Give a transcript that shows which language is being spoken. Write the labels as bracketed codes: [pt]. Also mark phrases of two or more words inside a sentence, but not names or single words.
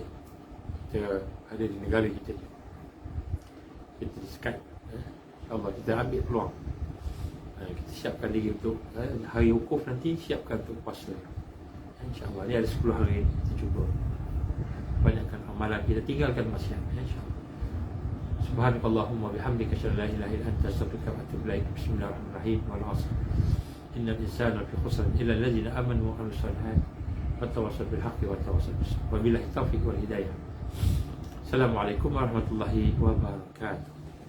[ms] Kita ada di negara kita. Kita di Skype. Allah, kita ambil peluang. Kita siapkan diri untuk hari wukuf nanti, siapkan untuk puasa. InsyaAllah, ni ada 10 hari kita cuba banyakkan amalan kita, tinggalkan maksiat, insyaAllah. [ar] سبحانك اللهم بحمدك أشهد أن لا إله إلا أنت أستغفرك وأتوب إليك بسم الله الرحمن الرحيم. والعصر إن الإنسان لفي خسر إلا الذين آمنوا وعملوا الصالحات وتواصوا بالحق وتواصوا بالصبر. وبالله التوفيق والهداية. السلام عليكم ورحمة الله وبركاته.